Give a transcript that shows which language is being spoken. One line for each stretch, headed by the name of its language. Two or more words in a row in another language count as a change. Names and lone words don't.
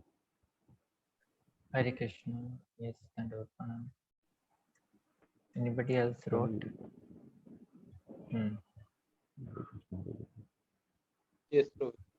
Sanskrit: Hare Krishna.
English: Yes, and Pranam. Anybody else प्रभु wrote? जी. Hmm.
Sanskrit: हरे कृष्णा हरे कृष्णा.
English: Yes, Prabhu.